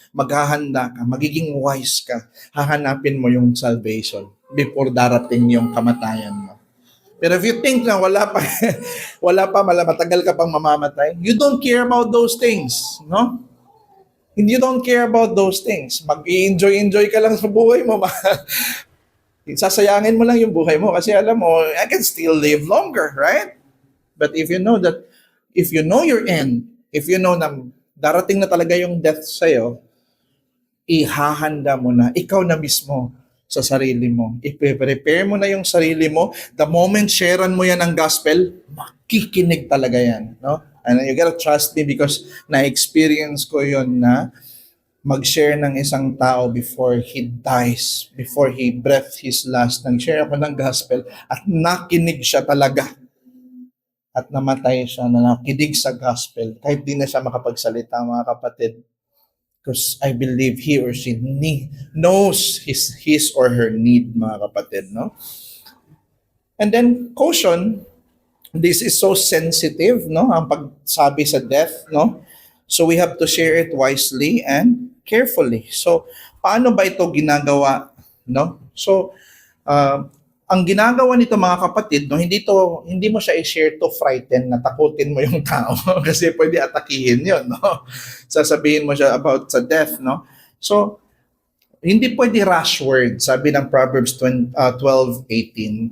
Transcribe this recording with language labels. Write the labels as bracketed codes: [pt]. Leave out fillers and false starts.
[tl] Maghahanda ka, magiging wise ka, hahanapin mo yung salvation before darating yung kamatayan mo. [en] Pero if you think [tl] na wala pa, matagal ka pang mamamatay, [en] you don't care about those things, no? You don't care about those things. [tl] Mag-i-enjoy ka lang sa buhay mo. Sasayangin mo lang yung buhay mo kasi alam mo, [en] I can still live longer, [tl] right? [en] But if you know your end, [tl] if you know na darating na talaga yung death sa'yo, ihahanda mo na, ikaw na mismo sa sarili mo. I-prepare mo na yung sarili mo. The moment sharean mo yan ng gospel, makikinig talaga yan. No? [en] And you gotta trust me because [tl] na-experience ko yon na mag-share ng isang tao [en] before he dies, before he breathed his last. [tl] Nag-share ako ng gospel at nakinig siya talaga. At namatay siya na nakinig sa gospel kahit di na siya makapagsalita, mga kapatid. [en] Because I believe he or she knows his or her need, mga kapatid. No? And then, caution, this is so sensitive, no? [tl] Ang pagsabi sa death, no? [en] So we have to share it wisely and carefully. [tl] So, paano ba ito ginagawa, no? So, ang ginagawa nito, mga kapatid, no, hindi mo siya i-share to frighten, na takutin mo yung tao kasi pwede atakihin 'yon, no? Sasabihin mo siya about sa death, no? So, hindi pwede rush word, sabi ng Proverbs 12:18.